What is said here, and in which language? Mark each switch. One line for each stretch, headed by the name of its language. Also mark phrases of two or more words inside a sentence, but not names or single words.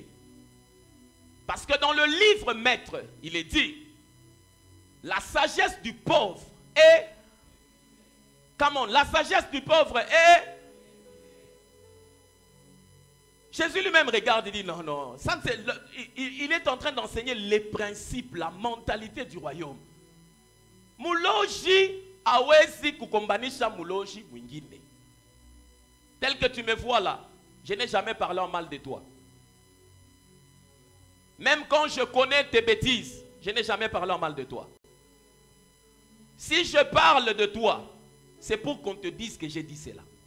French: Parce que dans le livre maître, il est dit, la sagesse du pauvre est... Comment? La sagesse du pauvre est... Jésus lui-même regarde et dit non, non. Ça, il est en train d'enseigner les principes, la mentalité du royaume.
Swahili: Muloji awezi kukombanisha muloji mwingine.
French: Tel que tu me vois là, je n'ai jamais parlé en mal de toi. Même quand je connais tes bêtises, je n'ai jamais parlé en mal de toi. Si je parle de toi, c'est pour qu'on te dise que j'ai dit cela.